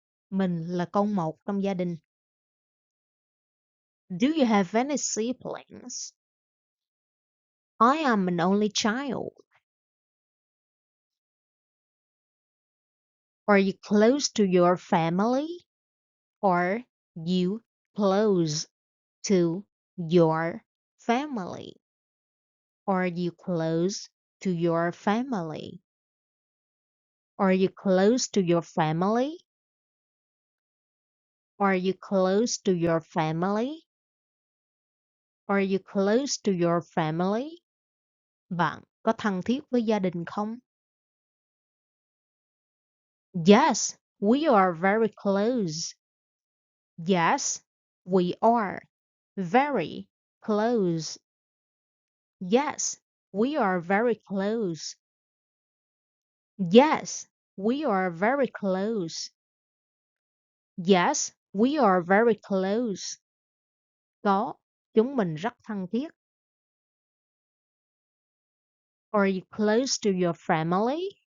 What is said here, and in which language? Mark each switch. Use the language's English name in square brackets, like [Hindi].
[Vietnamese] Mình là con một trong gia đình. [English] Do you have any siblings? I am an only child. Are you close to your family? Are you close to your family? Are you close to your family? Are you close to your family? Are you close to your family? Are you close to your family? [Vietnamese] Bạn có thân thiết với gia đình không? [English] Yes, we are very close. Yes, we are very close. Yes, we are very close. Yes, we are very close. Yes, we are very close. [Vietnamese] Có, chúng mình rất thân thiết. [English] Are you close to your family?